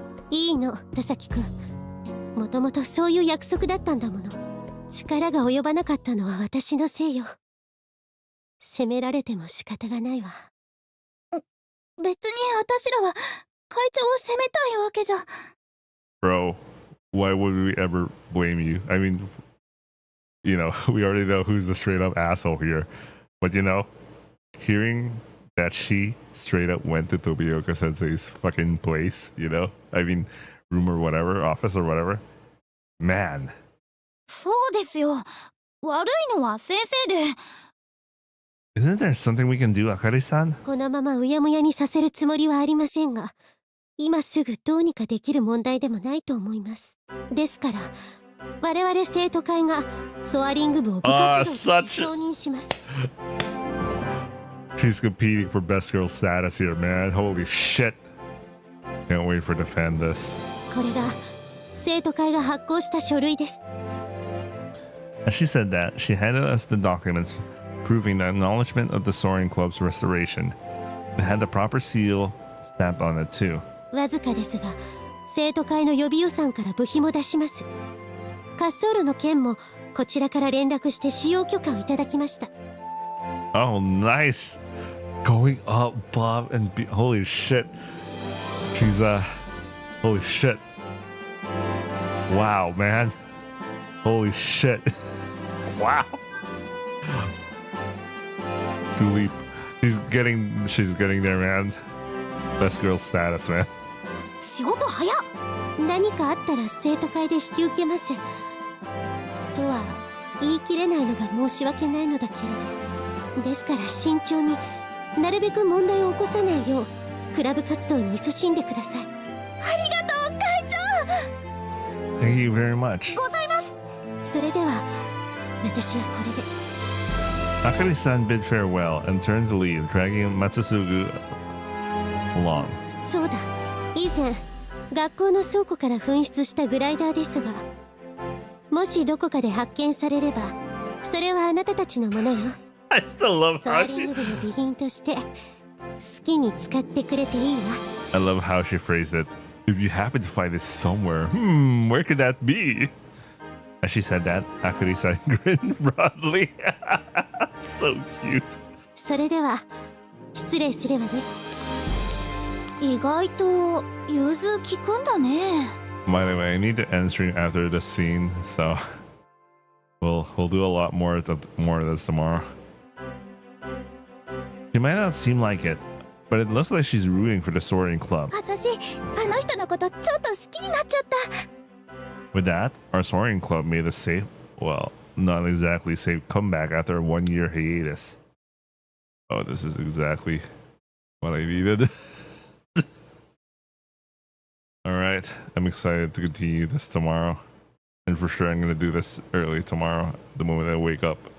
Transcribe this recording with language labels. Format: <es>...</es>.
<ja>いいの、田崎くん。もともとそういう約束だったんだもの。力が及ばなかったのは私のせいよ。責められても仕方がないわ。別に私らは会長を責めたいわけじゃ。</ja> <en>Bro, why would we ever blame you? I mean, you know, we already know who's the straight up asshole here. But you know, hearing that she straight up went to Tobioka Sensei's fucking place, you know? I mean, room or whatever, office or whatever. Man.</en> <ja>そうですよ。悪いのは先生で。</ja> <en>Isn't there something we can do, Akari-san?</en> <ja>このままうやむやにさせるつもりはありませんが、今すぐどうにかできる問題でもないと思います。ですから我々生徒会がソアリング部を部活動として承認します。</ja> <en>She's competing for best girl status here, man. Holy shit. Can't wait for defend this.</en> <ja>これが生徒会が発行した書類です。</ja> <en>As she said that, she handed us the documents proving the acknowledgement of the Soaring Club's restoration. It had the proper seal stamped on it too.</en> <ja>わずかですが生徒会の予備予算から部費も出します。滑走路の件もこちらから連絡して使用許可をいただきました。</ja> <en>Oh, nice. Going up, Bob, and holy shit. She's, holy shit. Wow, man. Holy shit. Wow. Leap. She's getting there, man. Best girl status, man.</en> <ja>仕事早っ。何かあったら生徒会で引き受けます。とは言い切れないのが申し訳ないのだけれど、ですから慎重になるべく問題を起こさないようクラブ活動に勤しんでください。ありがとう会長。</ja> <en>Thank you very much.</en> <ja>ございます。それでは私はこれで。</ja> <en>Akari-san bid farewell and turned to leave, dragging Matsusugu along.</en> <ja>そうだ、以前学校の倉庫から紛失したグライダーですが、もしどこかで発見されればそれはあなたたちのものよ。</ja> <en>I still love</en> <ja>ソ</ja> <en>how</en> <ja>アリング部の備品として好きに使ってくれていいわ。</ja> <en>I love how she phrased it. If you happen to find it somewhere, where could that be? As she said that, Akari-san grinned broadly. So cute.</en> <ja>それでは失礼すればね。意外と融通きくんだね。</ja> <en>By the way, I need to end stream after this scene, so we'll do a lot more of this tomorrow. She might not seem like it, but it looks like she's rooting for the Soaring Club.</en> <ja>私あの人のことちょっと好きになっちゃった。</ja> <en>With that, our Soaring Club made a safe, well, not exactly safe comeback after a 1-year hiatus. Oh, this is exactly what I needed. Alright, I'm excited to continue this tomorrow. And for sure I'm going to do this early tomorrow, the moment I wake up.</en>